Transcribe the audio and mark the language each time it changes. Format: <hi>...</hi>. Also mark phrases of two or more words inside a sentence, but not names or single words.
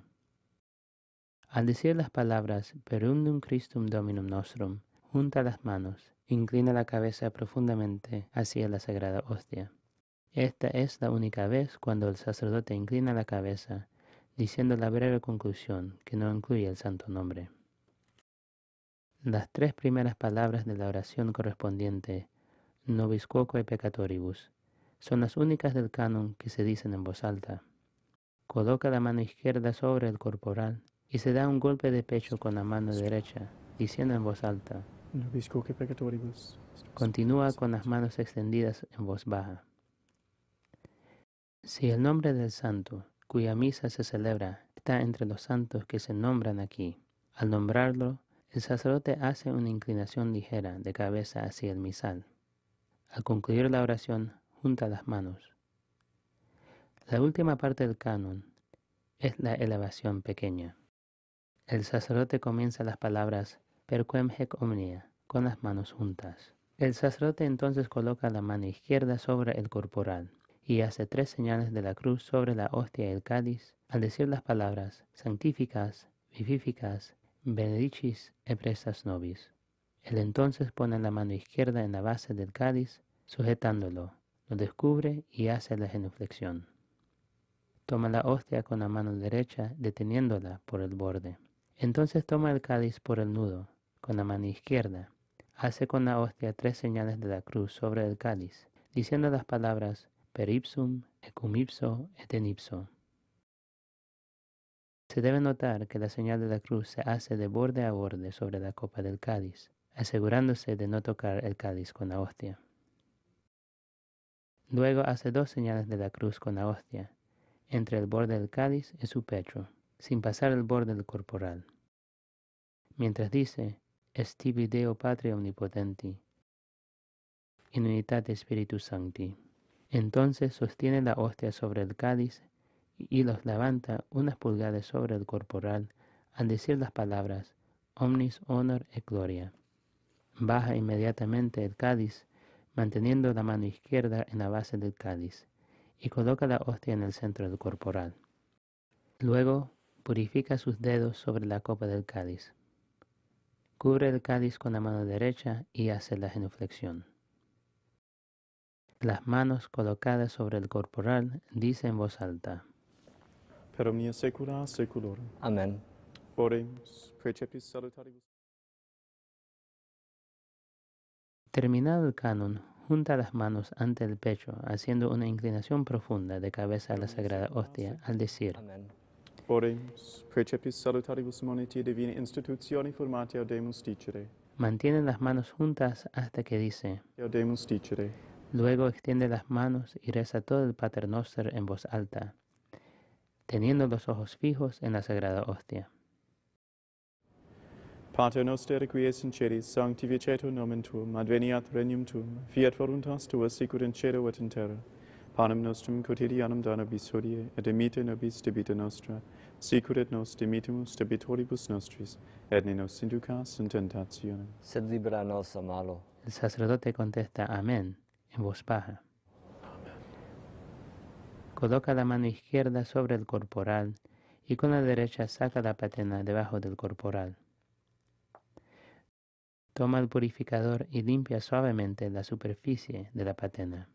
<es>Al decir las palabras</es> <la>Per undum Christum Dominum Nostrum,</la> <es>junta las manos, inclina la cabeza profundamente hacia la sagrada hostia. Esta es la única vez cuando el sacerdote inclina la cabeza, diciendo la breve conclusión que no incluye el santo nombre. Las 3 primeras palabras de la oración correspondiente,</es> <la>Nobis quoque peccatoribus,</la> <es>son las únicas del canon que se dicen en voz alta. Coloca la mano izquierda sobre el corporal y se da un golpe de pecho con la mano derecha, diciendo en voz alta.</es> <la>Nobis quoque peccatoribus.</la> <es>Continúa con las manos extendidas en voz baja. Si el nombre del santo, cuya misa se celebra, está entre los santos que se nombran aquí, al nombrarlo, el sacerdote hace una inclinación ligera de cabeza hacia el misal. Al concluir la oración, junta las manos. La última parte del canon es la elevación pequeña. El sacerdote comienza las palabras</es> <la>Per quem haec omnia,</la> <es>con las manos juntas. El sacerdote entonces coloca la mano izquierda sobre el corporal y hace 3 señales de la cruz sobre la hostia y el cáliz al decir las palabras</es> <la>Sanctificas, Vivificas, Benedicis et prestas nobis.</la> <es>Él entonces pone la mano izquierda en la base del cáliz, sujetándolo, lo descubre y hace la genuflexión. Toma la hostia con la mano derecha, deteniéndola por el borde. Entonces toma el cáliz por el nudo, con la mano izquierda. Hace con la hostia 3 señales de la cruz sobre el cáliz, diciendo las palabras</es> <la>Per ipsum, et cum ipso, et in ipso.</la> <es>Se debe notar que la señal de la cruz se hace de borde a borde sobre la copa del cáliz, asegurándose de no tocar el cáliz con la hostia. Luego hace 2 señales de la cruz con la hostia, entre el borde del cáliz y su pecho, sin pasar el borde del corporal. Mientras dice,</es> <la>Est tibi Deo Patria Omnipotenti, in unitate Spiritus Sancti.</la> <es>Entonces sostiene la hostia sobre el cáliz y los levanta unas pulgadas sobre el corporal al decir las palabras</es> <la>Omnis Honor et Gloria.</la> <es>Baja inmediatamente el cáliz, manteniendo la mano izquierda en la base del cáliz, y coloca la hostia en el centro del corporal. Luego purifica sus dedos sobre la copa del cáliz. Cubre el cáliz con la mano derecha y hace la genuflexión. Las manos colocadas sobre el corporal dice en voz alta.</es> <la>Per omnia saecula saeculorum. Amén. Oremus, precepis salutaribus.</la> <es>Terminado el canon, junta las manos ante el pecho, haciendo una inclinación profunda de cabeza a la sagrada hostia, al decir,</es> <la>Amén. Oremus, precepis salutaribus moniti divina institutione formatio demus dicere.</la> <es>mantiene las manos juntas hasta que dice,</es> <la>Demus dicere.</la> <es>luego extiende las manos y reza todo el Pater Noster en voz alta, teniendo los ojos fijos en la sagrada hostia.</es> <la>Pater noster qui es in celis, sanctificetur nomen tuum, adveniat regnum tuum, fiat voluntas tua sicut in cielo et in terra. Panem nostrum quotidianum da nobis hodie, et dimite nobis debita nostra, sicut et nos dimitimus debitoribus nostris, et ne nos inducas in tentationem. Sed libera nos a malo.</la> <es>El sacerdote contesta amén en voz baja. Coloca la mano izquierda sobre el corporal y con la derecha saca la patena debajo del corporal. Toma el purificador y limpia suavemente la superficie de la patena.</es>